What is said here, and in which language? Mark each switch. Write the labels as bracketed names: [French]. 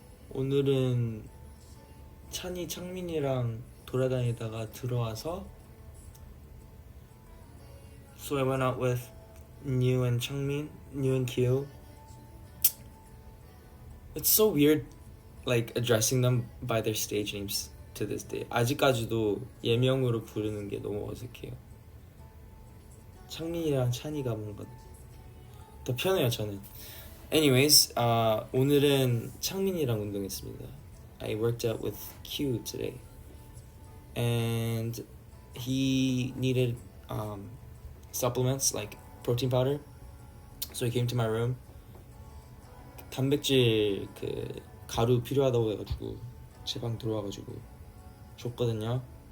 [Korean] 오늘은 찬이 창민이랑 돌아다니다가 들어와서 [English] So I went out with New and Changmin, New and Kyo. It's so weird like addressing them by their stage names to this day. [Korean] 아직까지도 예명으로 부르는 게 너무 어색해요. 창민이랑 찬이가 뭔가 더 편해요 저는. [English] Anyways, [Korean] 오늘은 창민이랑 운동했습니다. [English] I worked out with Q today. And he needed supplements like protein powder. So he came to my room. [Korean] 단백질 그 가루 필요하다고 해가지고 제 방 들어와가지고 줬거든요.